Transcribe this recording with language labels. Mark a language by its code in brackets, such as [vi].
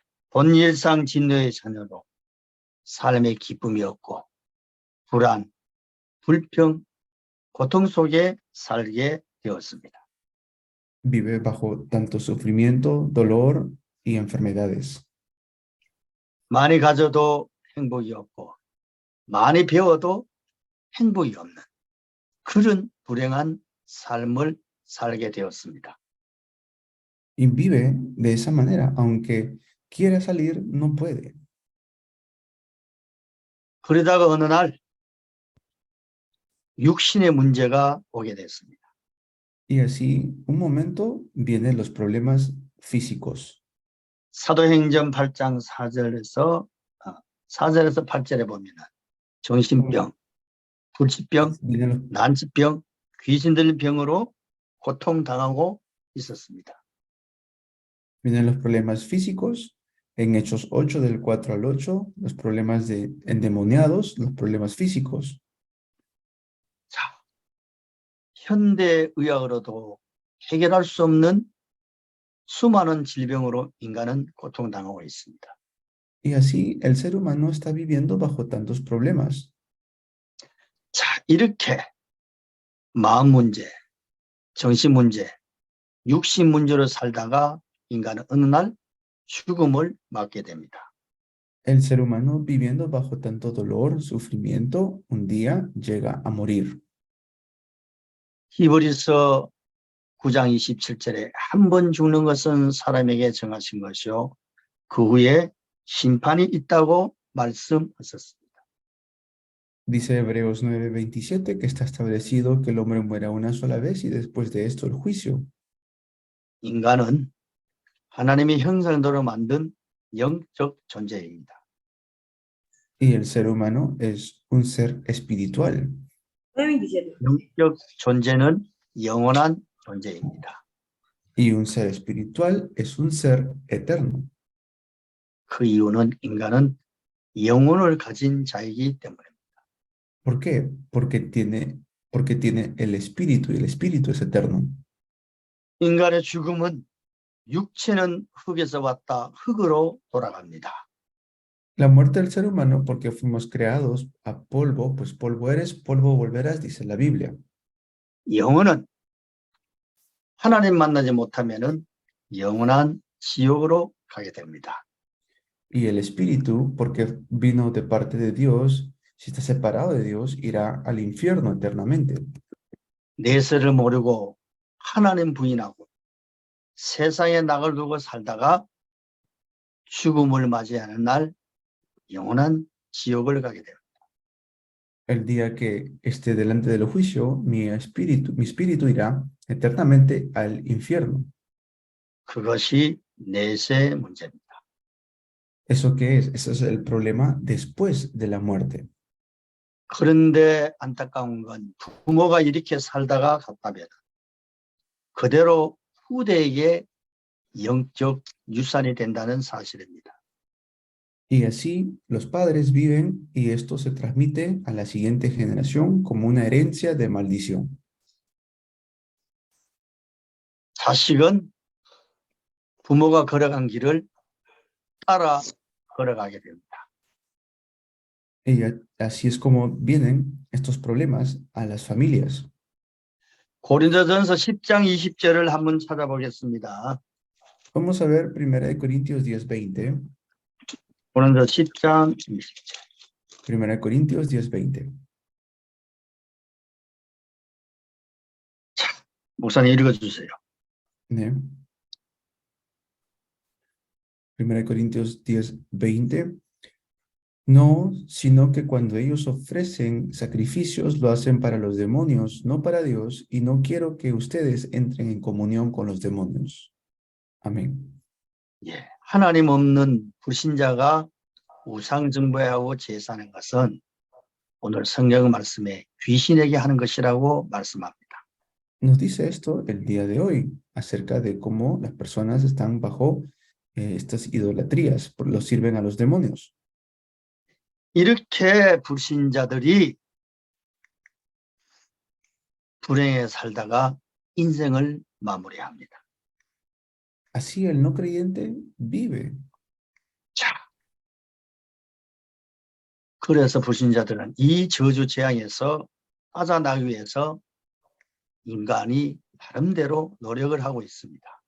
[ko] 본일상 진노의 자녀로 삶의 기쁨이 없고 불안, 불평, 고통 속에 살게 되었습니다. [es] Vive bajo tanto sufrimiento, dolor y enfermedades. [ko] 많이 가져도 행복이 없고 많이 배워도 행복이 없는 그런 불행한 삶을 살게 되었습니다. [es] Y vive de esa manera, aunque quiera salir, no puede. [ko] 그러다가 어느 날 육신의 문제가 오게 됐습니다. [es] Y así, un momento, vienen los problemas físicos. [ko] 사도행전 8장 4절에서 8절에 보면은 정신병, 불치병, [es] Vienen los, [ko] 난치병, 귀신 들린 병으로 고통당하고 있었습니다. [es] vienen los problemas físicos. En Hechos 8, del 4 al 8, los problemas de endemoniados, los problemas físicos. [ko] 자, 현대 의학으로도 해결할 수 없는 수많은 질병으로 인간은 고통당하고 있습니다. [es] Y así el ser humano está viviendo bajo tantos problemas. [ko] 자, 이렇게 마음 문제, 정신 문제, 육신 문제로 살다가 인간은 어느 날 죽음을 맞게 됩니다. [es] El ser humano viviendo bajo tanto dolor, sufrimiento, un día llega a morir. [ko] 히브리서 9장 27절에 한 번 죽는 것은 사람에게 정하신 것이요 그 후에 심판이 있다고 말씀하셨습니다. [es] Dice Hebreos 9:27 que está establecido que el hombre muera una sola vez y después de esto el juicio. [ko] 인간은 하나님의 형상대로 만든 영적 존재입니다. [es] Y el ser humano es un ser espiritual. 9:27. [ko] 영적 존재는 영원한 존재입니다. [es] Y un ser espiritual es un ser eterno. [ko] 그 이유는 인간은 영혼을 가진 자이기 때문입니다. [es] ¿Por qué? Porque tiene el espíritu y el espíritu es eterno. [ko] 인간의 죽음은 육체는 흙에서 왔다 흙으로 돌아갑니다. [es] La muerte del ser humano, porque fuimos creados a polvo, pues polvo eres, polvo volverás, dice la Biblia. [ko] 영혼은 하나님 만나지 못하면은 영원한 지옥으로 가게 됩니다. [es] Y el espíritu, porque vino de parte de Dios, si está separado de Dios, irá al infierno eternamente. [ko] 내세를 모르고 하나님 부인하고 세상에 낙을 두고 살다가 죽음을 맞이하는 날 영원한 지옥을 가게 됩니다. [es] El día que esté delante del juicio, mi espíritu irá eternamente al infierno. [ko] 그것이 내세 문제입니다. [es] ¿Eso qué es? Ese es el problema después de la muerte. [ko] 그런데 안타까운 건 부모가 이렇게 살다가 갔다면 그대로 후대에게 영적 유산이 된다는 사실입니다. [es] Y así los padres viven y esto se transmite a la siguiente generación como una herencia de maldición. [ko] 자식은 부모가 걸어간 길을 따라 걸어가게 됩니다. [es] Y así es como vienen estos problemas a las familias. [ko] 고린도전서 10장 20절을 한번 찾아보겠습니다. [es] Vamos a ver 1 Corintios 10:20. [ko] 고린도 10장 20절. [es] 1 Corintios 10:20. [ko] 목사님 읽어주세요. [es] ¿Eh? 1 Corintios 10:20. No, sino que cuando ellos ofrecen sacrificios lo hacen para los demonios, no para Dios, y no quiero que ustedes entren en comunión con los demonios. Amén. [ko] 예, 하나님 없는 불신자가 우상 숭배하고 제사하는 것은 오늘 성경 말씀에 귀신에게 하는 것이라고 말씀합니다. [es] Nos dice esto el día de hoy acerca de cómo las personas están bajo estas idolatrías, los sirven a los demonios. [ko] 이렇게 불신자들이 불행에 살다가 인생을 마무리합니다. [es] Así el no creyente vive. [ko] 자, 그래서 불신자들은 이 저주 재앙에서 빠져나가기 위해서 인간이 나름대로 노력을 하고 있습니다.